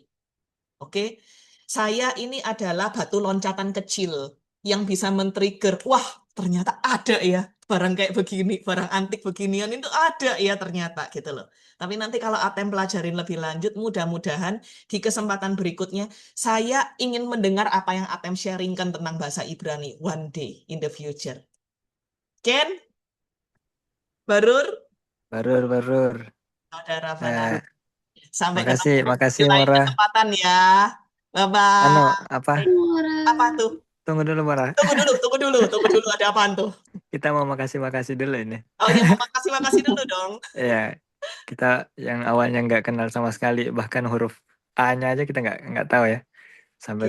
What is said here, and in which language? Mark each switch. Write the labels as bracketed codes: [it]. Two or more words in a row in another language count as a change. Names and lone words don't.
[id] Oke, saya ini adalah batu loncatan kecil yang bisa men-trigger. Wah, ternyata ada ya barang kayak begini, barang antik beginian itu ada ya ternyata gitu loh. Tapi nanti kalau Atem pelajarin lebih lanjut, mudah-mudahan di kesempatan berikutnya saya ingin mendengar apa yang Atem sharingkan tentang bahasa Ibrani [en] one day in the future. [he] כן? ברור? [id] Barur. Saudara Eh, Barur. Sampai ketemu makasih di lain Mora. kesempatan ya. Bye-bye. Apa Apa tuh? tunggu dulu Mora, Tunggu dulu. Ada apaan tuh? kita mau makasih dulu ini. Oh ya, makasih dulu dong. Ya, kita yang awalnya nggak kenal sama sekali, bahkan huruf A-nya aja kita nggak tahu ya, sampai